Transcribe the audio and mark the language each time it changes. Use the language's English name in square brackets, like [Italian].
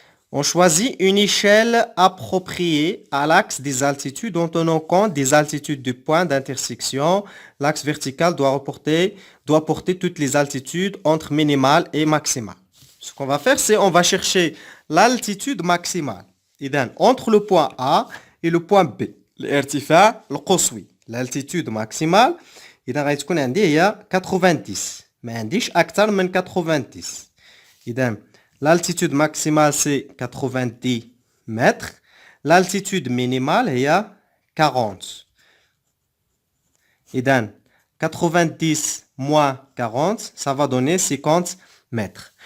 [French] On choisit une échelle appropriée à l'axe des altitudes en tenant compte des altitudes du point d'intersection. L'axe vertical doit porter toutes les altitudes entre minimale et maximale. Ce qu'on va faire, c'est on va chercher l'altitude maximale. Entre le point A et le point B. [Arabic] الارتفاع القصوي. [French] L'altitude maximale, [Arabic] إذا غتكون عندي هي 90. ما عنديش أكثر من 90. [French] إذا l'altitude maximale, c'est 90 mètres. L'altitude minimale est 40. Et donc, 90 moins 40, ça va donner 50 mètres.